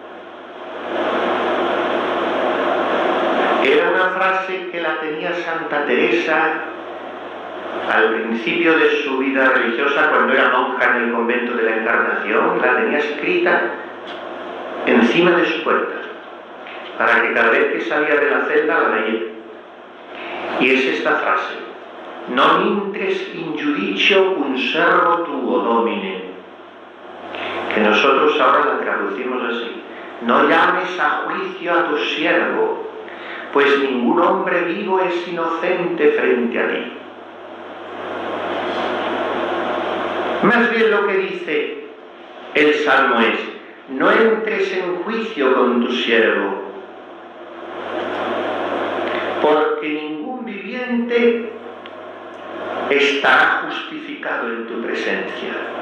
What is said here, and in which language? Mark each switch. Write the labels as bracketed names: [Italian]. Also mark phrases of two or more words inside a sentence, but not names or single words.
[Spanish] Era una frase que la tenía Santa Teresa al principio de su vida religiosa, cuando era monja en el convento de la Encarnación. La tenía escrita encima de su puerta, para que cada vez que salía de la celda la leyera. Y es esta frase: [Latin] non intres in judicio cum servo tuo, Domine. [Spanish] Que nosotros ahora la traducimos así: no llames a juicio a tu siervo, pues ningún hombre vivo es inocente frente a ti. Más bien lo que dice el Salmo es: no entres en juicio con tu siervo, porque ningún viviente estará justificado en tu presencia.